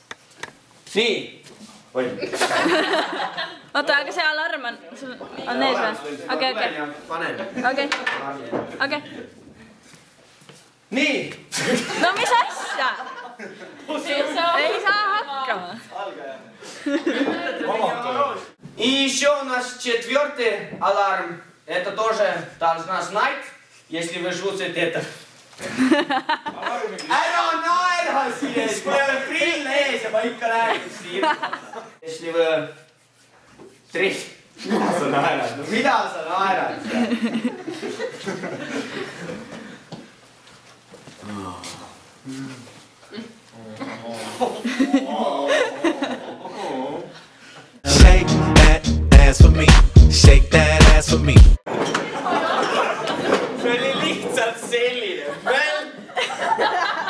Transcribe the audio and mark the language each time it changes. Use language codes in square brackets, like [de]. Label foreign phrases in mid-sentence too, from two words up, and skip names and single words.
[et] Nii. Oota, aga see alarm on ees või? Okei. Nii. No mis asja? Ei saa hakkama. [ru] И еще у нас 4-й аларм. Это тоже должна знать, если вы жутите это. [et] Ära naera siis, kui ei ole prille ees ja ma ikka räägin siin. [ru] Если вы... [et] Mida sa naerad? No mida sa naerad? [en] Shake that ass for me. Shake that ass for me. [et] See oli lihtsalt selline.